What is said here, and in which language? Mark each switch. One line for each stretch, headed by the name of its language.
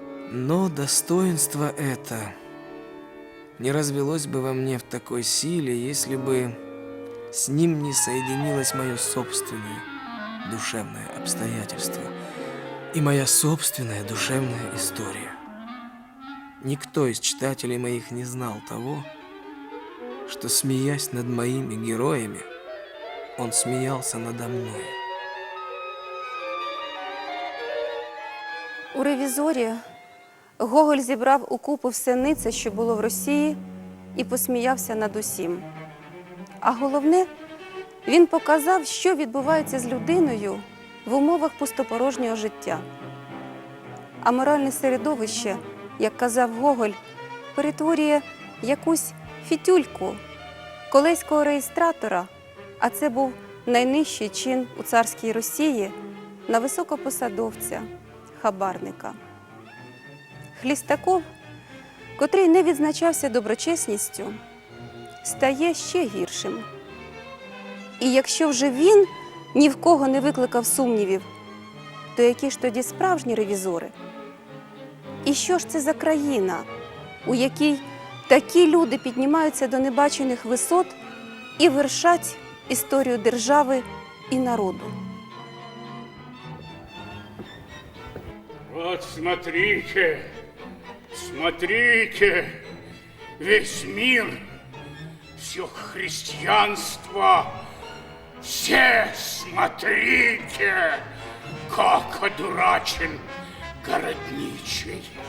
Russian: Но достоинство это не развелось бы во мне в такой силе, если бы с ним не соединилось мое собственное душевное обстоятельство и моя собственная душевная история. Никто из читателей моих не знал того, что, смеясь над моими героями, он смеялся надо мной.
Ukrainian: У «Ревізорі» Гоголь зібрав у купу все нице, що було в Росії, і посміявся над усім. А головне, він показав, що відбувається з людиною в умовах пустопорожнього життя. А моральне середовище, як казав Гоголь, перетворює якусь фітюльку колеського реєстратора, а це був найнижчий чин у царській Росії, на високопосадовця, хабарника. Хлістаков, котрий не відзначався доброчесністю, стає ще гіршим. І якщо вже він ні в кого не викликав сумнівів, то які ж тоді справжні ревізори? І що ж це за країна, у якій такі люди піднімаються до небачених висот і вершать історію держави і народу?
Russian: Вот смотрите, смотрите, весь мир, все христианство, все смотрите, как одурачен городничий.